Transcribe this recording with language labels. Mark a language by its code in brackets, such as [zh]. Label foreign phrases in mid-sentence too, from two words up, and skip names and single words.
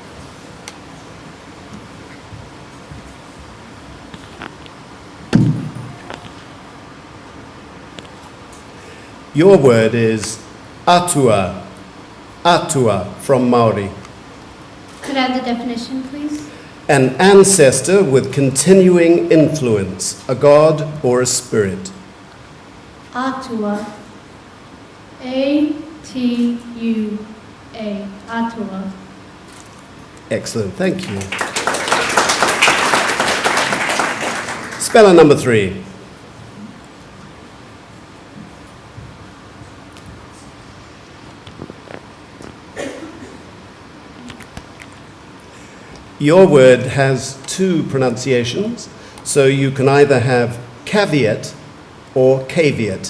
[en] Your word is atua. Atua from Maori. Could I have the definition, please? An ancestor with continuing influence, a god or a spirit. Atua. A-T-U-A. Atua. Excellent, thank you. Speller number 3. Your word has 2 pronunciations, so you can either have caveat or caveat.